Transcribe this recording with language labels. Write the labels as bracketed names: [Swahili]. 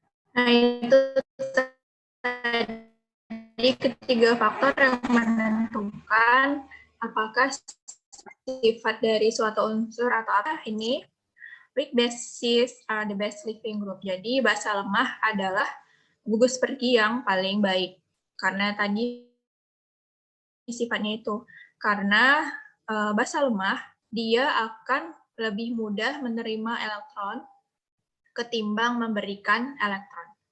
[Indonesian] Nah, itu tadi ketiga faktor yang menentukan apakah sifat dari suatu unsur atau apa ini. [English] Weak bases are the best living group. [Indonesian] Jadi basa lemah adalah gugus pergi yang paling baik. Karena tadi sifatnya itu. Karena basa lemah, dia akan lebih mudah menerima elektron ketimbang memberikan elektron.